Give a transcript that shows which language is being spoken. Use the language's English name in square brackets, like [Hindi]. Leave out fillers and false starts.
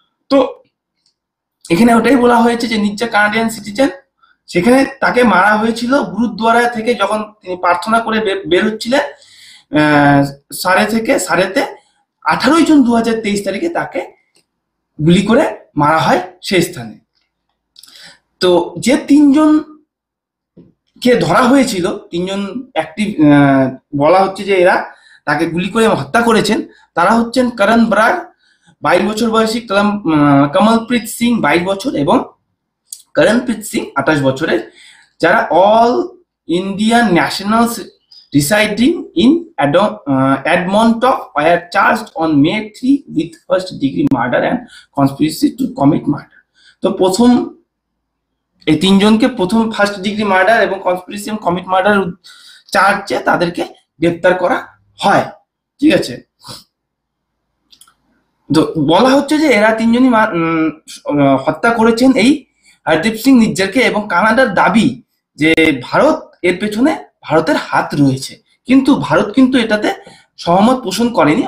[Bangla] তো এখানে ওটাই বলা হয়েছে যে নির্জা কানাডিয়ান সিটিজেন, সেখানে তাকে মারা হয়েছিল গুরুদ্বারা থেকে, যখন তিনি প্রার্থনা করে বের হচ্ছিলেন সারেতে 18 জুন 2023 তারিখে তাকে গুলি করে মারা হয় সেই স্থানে। তো যে তিনজন কে ধরা হয়েছিল, তিনজন অ্যাক্টিভ বলা হচ্ছে যে এরা তাকে গুলি করে হত্যা করেছেন, তারা হচ্ছেন করণ ব্রাগ, 22 বছর বয়সী কমলপ্রীত সিং 22 বছর এবং করণপ্রীত সিং 28 বছরের, যারা all Indian nationals [English] residing in Edmonton were charged on May 3 with first degree murder and conspiracy to commit murder. [Bangla] তো প্রথম এই তিনজনকে প্রথম ফার্স্ট ডিগ্রি মার্ডার এবং কনস্পিরেসি এবং কমিট মার্ডার চার্জে তাদেরকে গ্রেপ্তার করা হয়। ঠিক আছে, তো বলা হচ্ছে যে এরা তিনজনই হত্যা করেছেন এই হরদীপ সিং নিজ্জারকে, এবং কানাডার দাবি যে ভারত এর পেছনে, ভারতের হাত রয়েছে, কিন্তু ভারত কিন্তু এটাতে সহমত পোষণ করেনি।